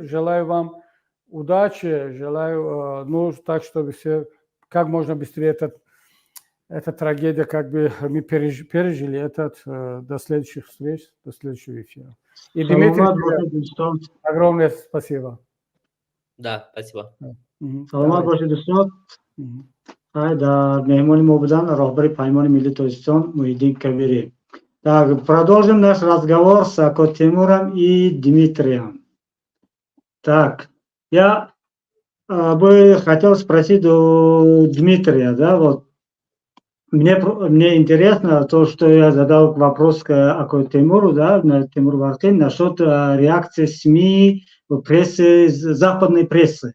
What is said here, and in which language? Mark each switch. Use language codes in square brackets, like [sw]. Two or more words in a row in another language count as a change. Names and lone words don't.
[ru] Желаю вам удачи, желаю, ну, так, чтобы все как можно быстрее эта трагедия, как бы мы пережили до следующих встреч, до следующего эфира. И Дмитрий, огромное спасибо. Да, спасибо. [tg] Саламат бошед, дӯстон. Дар меҳмони мо будан роҳбари паймони миллии Тоҷикистон Муҳиддин Кабирӣ. [ru] Так, продолжим наш разговор с Ако Тимуром и Дмитрием. Так, я бы хотел спросить у Дмитрия, да, вот мне интересно то, что я задал вопрос к Ако Тимуру, да, Тимуру Вархи, насчет реакции СМИ, прессы, западной прессы.